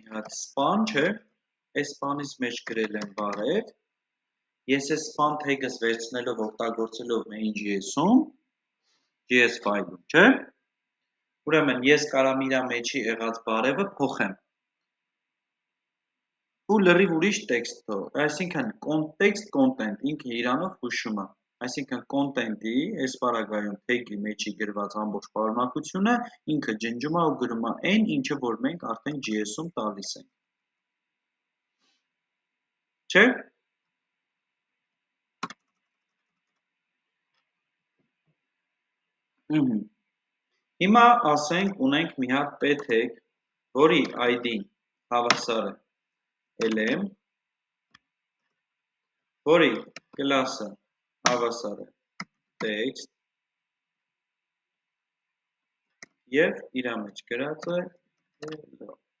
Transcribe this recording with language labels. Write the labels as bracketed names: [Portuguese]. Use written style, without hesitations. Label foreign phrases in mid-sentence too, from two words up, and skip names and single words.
[Armenian] հատ span, չէ, այս span-ից մեջ գրել եմ բարև, ես այս [English] span tag- [Armenian] ս վերցնելով օգտագործելով main.js-ում, [English] JS file- [Armenian] ում, չէ, ուրեմն ես կարամ իրա մեջի եղած բարևը փոխեմ ու լրիվ ուրիշ տեքստով, այսինքն [English] context content [Armenian] ինքը իրանով հուշում է, այսինքն content-ի այս պարագայում tag-ի մեջի գրված ամբողջ պարունակությունը ինքը ջնջում է ու գրում է այն, ինչը որ մենք արդեն JS-ում տալիս ենք, չէ՞։ Հիմա ասենք ունենք մի հատ [English] p tag, [Armenian] որի ID-ն հավասար է lm, որի class-ը հավասար է text և իրա մեջ գրած է hello։